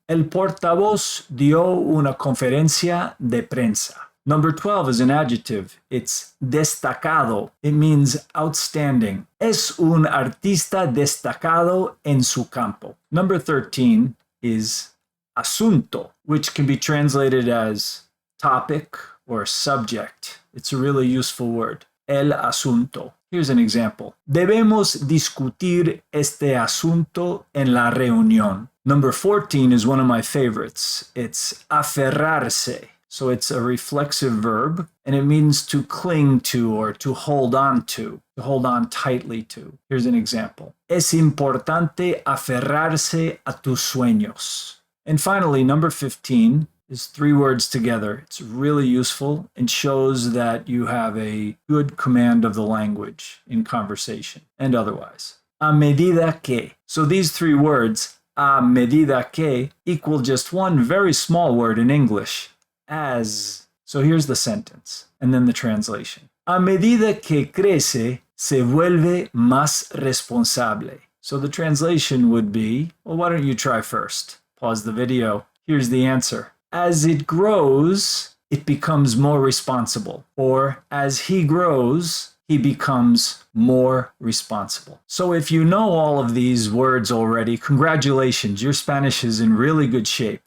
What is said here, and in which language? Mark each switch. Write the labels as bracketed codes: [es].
[es] El portavoz dio una conferencia de prensa. [en] Number 12 is an adjective. It's destacado. It means outstanding. [es] Es un artista destacado en su campo. [en] Number 13 is asunto, which can be translated as topic or subject. It's a really useful word. El asunto. Here's an example. [es] Debemos discutir este asunto en la reunión. [en] Number 14 is one of my favorites. It's aferrarse. So it's a reflexive verb, and it means to cling to or to hold on tightly to. Here's an example. [es] Es importante aferrarse a tus sueños. [en] And finally, number 15 is three words together. It's really useful and shows that you have a good command of the language in conversation and otherwise. A medida que. So these three words, a medida que, equal just one very small word in English, as. So here's the sentence and then the translation. [es] A medida que crece, se vuelve más responsable. [en] So the translation would be, well, why don't you try first? Pause the video. Here's the answer. As it grows, it becomes more responsible. Or as he grows, he becomes more responsible. So if you know all of these words already, congratulations, your Spanish is in really good shape.